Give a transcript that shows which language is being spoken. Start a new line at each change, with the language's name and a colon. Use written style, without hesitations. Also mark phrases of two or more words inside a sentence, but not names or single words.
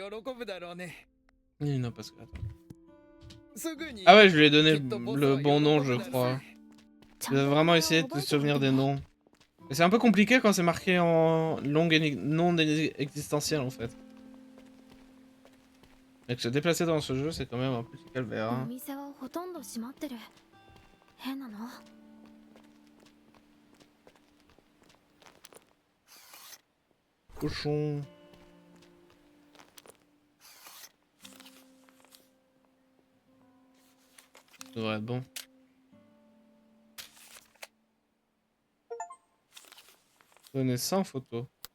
French: Non, parce que... Attends. Ah ouais, je lui ai donné le bon nom, je crois. Je vais vraiment essayer de te souvenir des noms. Mais c'est un peu compliqué quand c'est marqué en non existentiel, en fait. Et que se déplacer dans ce jeu, c'est quand même un petit calvaire. Hein.
Japanese: お店はほとんど閉まってる。変なの。
French: Cochon. Ça devrait être bon. Donner 100 photos.